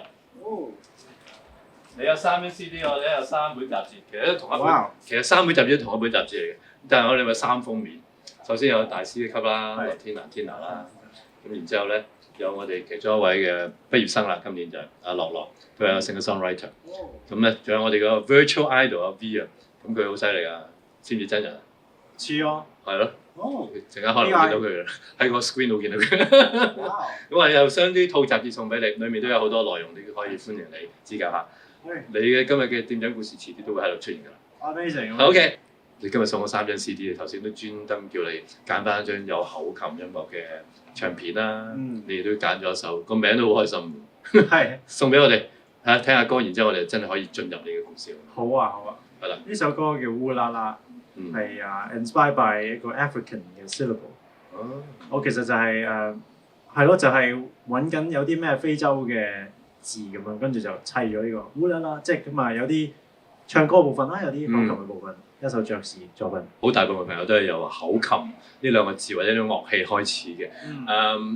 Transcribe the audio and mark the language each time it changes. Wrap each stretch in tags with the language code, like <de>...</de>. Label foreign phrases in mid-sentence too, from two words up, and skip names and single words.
<yue>你有3張 CD，我哋有3本雜誌，其實都同一本，其實3本雜誌都同一本雜誌嚟嘅，但係我哋咪3封面。首先有大師級啦，樂天娜啦，咁然之後咧有我哋其中一位嘅畢業生啦，今年就係阿樂樂，佢係個 singer-songwriter。咁咧仲有我哋個</yue> <en>virtual idol</en> <yue>阿 V 啊，咁佢好犀利啊，知唔知真人啊？似咯。係咯。陣間可能見到佢嘅，喺個 screen 度見到佢。咁啊，又將啲套雜誌送俾你，裡面都有好多內容，你可以歡迎你指教下。你嘅今日嘅店長故事遲啲都會喺度出現㗎啦。 Amazing。 OK，你今日送咗3張 CD， 你頭先都專登叫你揀翻一張有口琴音樂嘅唱片啦。你都揀咗一首，個名都好開心。係。送俾我哋聽下歌，然之後我哋真係可以進入你嘅故事。好啊。係啦。呢首歌叫烏啦啦。係</yue> <en>inspired by</en> <yue>一個 African 嘅 syllable。我其實就係係咯，就係揾緊有啲咩非洲嘅字咁樣，跟住就砌咗呢個烏啦啦，即係咁啊有啲唱歌部分啦，有啲口琴嘅部分，一首爵士作品。好大部分朋友都係由口琴呢2個字或者呢種樂器開始嘅。</yue>